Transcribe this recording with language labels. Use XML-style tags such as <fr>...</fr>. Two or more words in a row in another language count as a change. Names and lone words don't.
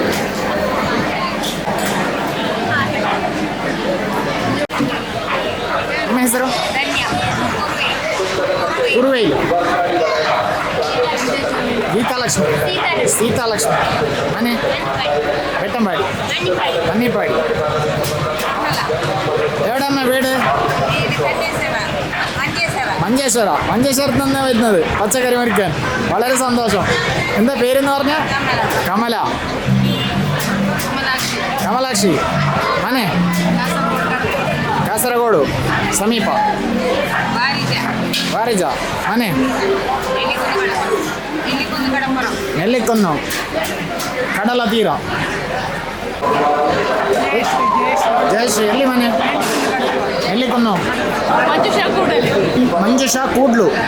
<kn>ನಿಮ್ಮ ಹೆಸರು? ಗುರುವೇಲು. ಗೀತಾಲಕ್ಷ್ಮಿ. ಸೀತಾಲಕ್ಷ್ಮಿ. ಮನೆ ಬೆಟ್ಟಂಬಾಡಿ, ಬನ್ನಿಪಾಡಿ.</kn> <ml>എവിടെയമ്മ വീട്? മഞ്ചേശ്വര തന്നെ വരുന്നത് പച്ചക്കറി മേടിക്കാൻ. വളരെ സന്തോഷം. എന്താ പേരെന്ന് പറഞ്ഞ? കമല.</ml> <kn>ಕಮಲಾಕ್ಷಿ. ಮನೆ ಕಾಸರಗೋಡು ಸಮೀಪ. ವಾರಿಜ. ಮನೆ ನೆಲ್ಲಿಕೊಂದು ಕಡಲ ತೀರ. ಜಯಶ್ರೀ. ಎಲ್ಲಿ ಮನೆ? ನೆಲ್ಲಿಕೊಂದು ಮಂಜುಷಾ ಕೂಡ್ಲು.</kn>